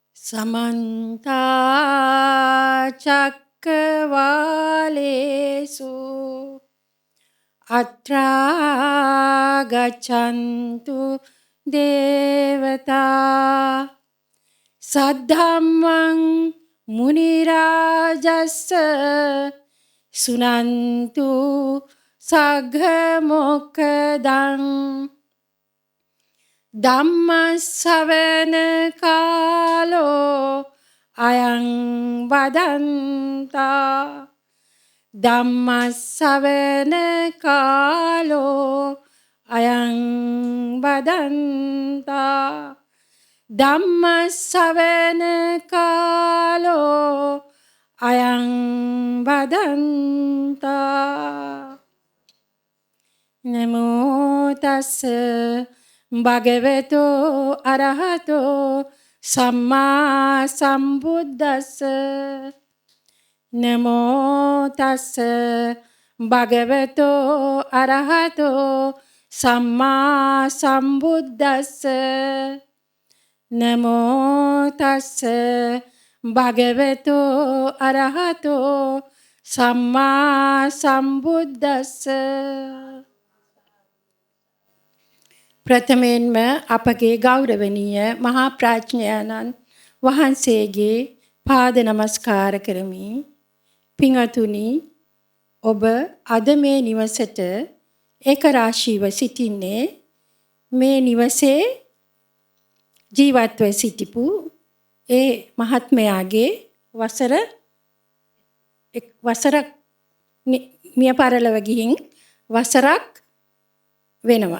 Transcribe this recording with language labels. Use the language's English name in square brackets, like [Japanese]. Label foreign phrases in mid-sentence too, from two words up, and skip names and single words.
[Pali] समन्ता चक्रवालेषु अत्रा गच्छन्तु देवता सद्धम्मं मुनिराजस्स सुनन्तु सघ्मोक्खदं ධම්මස්සවන කාලෝ අයං වදන්තා ධම්මස්සවන කාලෝ අයං වදන්තා ධම්මස්සවන කාලෝ අයං වදන්තා නමෝ තස්ස භගවතෝ අරහතෝ සම්මා සම්බුද්දස්ස නමෝ තස්ස භගවතෝ අරහතෝ සම්මා සම්බුද්දස්ස නමෝ තස්ස භගවතෝ අරහතෝ සම්මා සම්බුද්දස්ස [Sinhala] ප්‍රථමයෙන්ම අපගේ ගෞරවනීය මහා ප්‍රඥානන් වහන්සේගේ පාද නමස්කාර කරමි. පින්වතුනි, ඔබ අද මේ නිවසට ඒක රාශීව සිටින්නේ මේ නිවසේ ජීවත්ව සිටිපු ඒ මහත්මයාගේ වසරක් මිය පරලව ගිහින් වසරක් වෙනවා.